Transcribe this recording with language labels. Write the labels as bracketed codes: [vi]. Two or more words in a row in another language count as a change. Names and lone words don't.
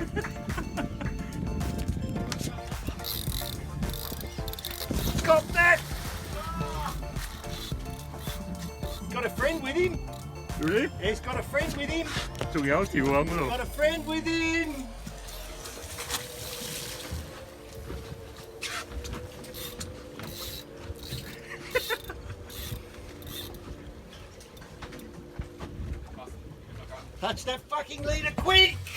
[en] Stop that! Got a friend with him? Really? He's got a friend with him. [yue] 仲有一條啊嗰度。 [en] Got a friend with him. Touch that fucking leader quick!